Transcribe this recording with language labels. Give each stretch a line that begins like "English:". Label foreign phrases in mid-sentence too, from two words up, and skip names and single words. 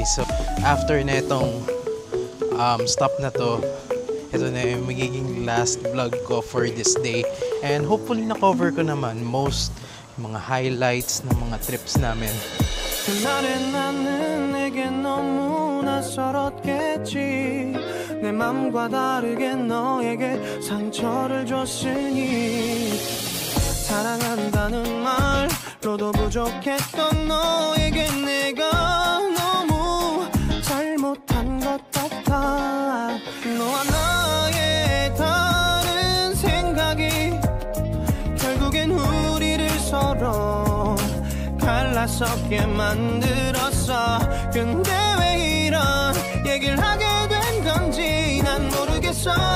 English: So, after
Filipino: na itong stop na to, ito na yung magiging
English: last vlog
Filipino: ko
English: for this day. And hopefully
Filipino: na-cover ko naman most mga highlights ng mga trips namin.
Korean: 그날의 나는 내게 너무 낯설었겠지 내 맘과 다르게 너에게 상처를 줬으니 사랑한다는 말로도 부족했던 너에게 내가 너무 잘못한 것 같아 너와 나의 다른 생각이 결국엔 우리를 서로 갈라서게 만들었어 근데 왜 이런 얘기를 하게 된 건지 난 모르겠어